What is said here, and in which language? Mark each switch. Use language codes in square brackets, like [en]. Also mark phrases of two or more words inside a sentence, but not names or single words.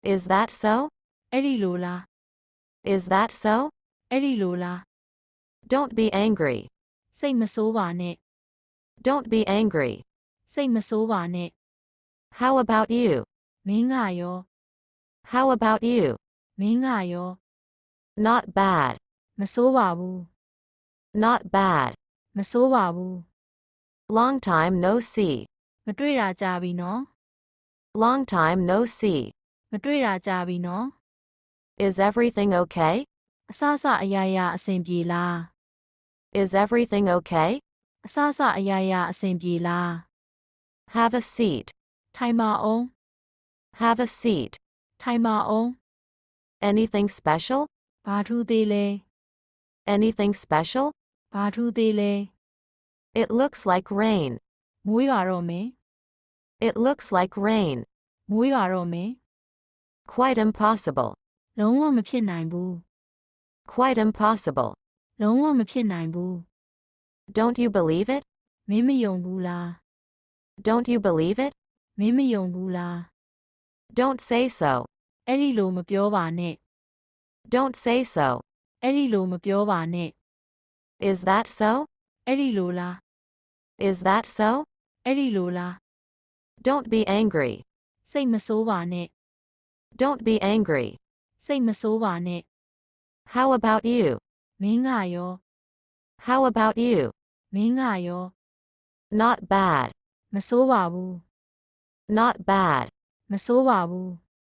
[en] Is that so? [my] အဲ့ဒီလိုလား [en] Is that so? [my] အဲ့ဒီလိုလား [en] Don't be angry. [my] စိတ်မဆိုးပါနဲ့ [en] Don't be angry. [my] စိတ်မဆိုးပါနဲ့ [en] How about you? [my] မင်းကရော [en] How about you? [my] မင်းကရော [en] Not bad. [my] မဆိုးပါဘူး [en] Not bad. [my] မဆိုးပါဘူး [en] Long time no see. [my] မတွေ့တာကြာပြီနော် [en] Long time no see. [my] မတွေ့တာကြာပြီနော် [en] Is everything okay? [my] အစစအရာရာအဆင်ပြေလား [en] Is everything okay? [my] အစစအရာရာအဆင်ပြေလား [en] Have a seat. [my] ထိုင်ပါအောင် [en] Have a seat. [my] ထိုင်ပါအောင် [en] Anything special? [my] ဘာထူးသေးလဲ [en] Anything special? [my] ဘာထူးသေးလဲ [en] It looks like rain. [my] မိုးရွာတော့မယ် [en] It looks like rain. [my] မိုးရွာတော့မယ် [en] Quite impossible. [my] လုံးဝမဖြစ်နိုင်ဘူး [en] Quite impossible. [my] လုံးဝမဖြစ်နိုင်ဘူး [en] Don't you believe it? [my] မင်းမယုံဘူးလား [en] Don't you believe it? [my] မင်းမယုံဘူးလား [en] Don't say so. [my] အဲ့ဒီလိုမပြောပါနဲ့ [en] Don't say so. [my] အဲ့ဒီလိုမပြောပါနဲ့ [en] Is that so? [my] အဲ့ဒီလိုလား [en] Is that so? [my] အဲ့ဒီလိုလား [en] Don't be angry. [my] စိတ်မဆိုးပါနဲ့ [en] Don't be angry. [my] စိတ်မဆိုးပါနဲ့ [en] How about you? [my] မင်းကရော [en] How about you? [my] မင်းကရော [en] Not bad. [my] မဆိုးပါဘူး [en] Not bad. [my] မဆိုးပါဘူး